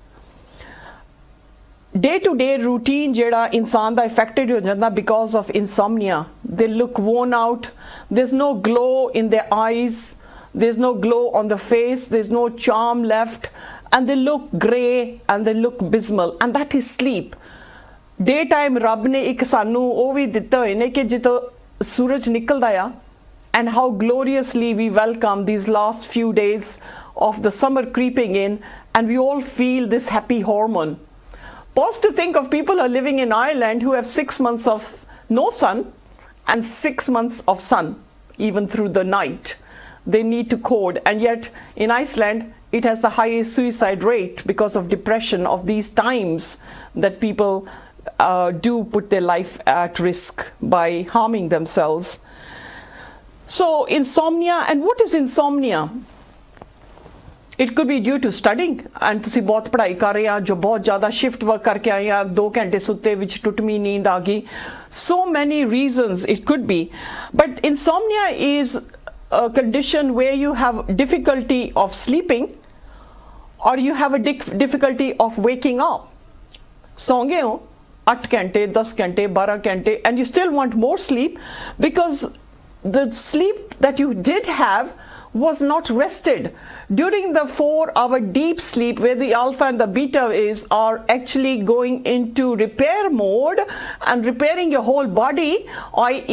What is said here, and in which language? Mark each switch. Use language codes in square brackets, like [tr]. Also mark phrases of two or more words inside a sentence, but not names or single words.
[en] Day-to-day routine [pa] ਜਿਹੜਾ ਇਨਸਾਨ ਦਾ [en] affected [pa] ਹੋ ਜਾਂਦਾ [en] because of insomnia. They look worn out, there's no glow in their eyes, there's no glow on the face, there's no charm left, and they look grey and they look abysmal, and that is sleep. [pa] Daytime ਰੱਬ ਨੇ ਇੱਕ ਸਾਨੂੰ ਉਹ ਵੀ ਦਿੱਤਾ ਹੋਏ ਨੇ ਕਿ ਜਦੋਂ ਸੂਰਜ ਨਿਕਲਦਾ ਆ, [en] and how gloriously we welcome these last few days of the summer creeping in, and we all feel this happy hormone. Pause to think of people who are living in Ireland who have 6 months of no sun and 6 months of sun, even through the night. They need to code, and yet in Iceland it has the highest suicide rate because of depression of these times that people do put their life at risk by harming themselves. So insomnia, and what is insomnia? It could be due to studying and [pa] ਤੁਸੀਂ ਬਹੁਤ ਪੜ੍ਹਾਈ ਕਰ ਰਹੇ ਆ ਜੋ ਬਹੁਤ ਜ਼ਿਆਦਾ [en] shift work [pa] ਕਰਕੇ ਆਏ ਆ 2 ਘੰਟੇ ਸੁੱਤੇ ਵਿੱਚ ਟੁੱਟਵੀਂ ਨੀਂਦ ਆ ਗਈ [en] so many reasons it could be but insomnia is a condition where you have difficulty of sleeping or you have a difficulty of waking up [pa] ਸੌਂ ਗਏ ਹੋ 8 ਘੰਟੇ 10 ਘੰਟੇ 12 ਘੰਟੇ [en] and you still want more sleep because the sleep that you did have was not rested during the 4-hour deep sleep where the alpha and the beta are actually going into repair mode and repairing your whole body, i.e.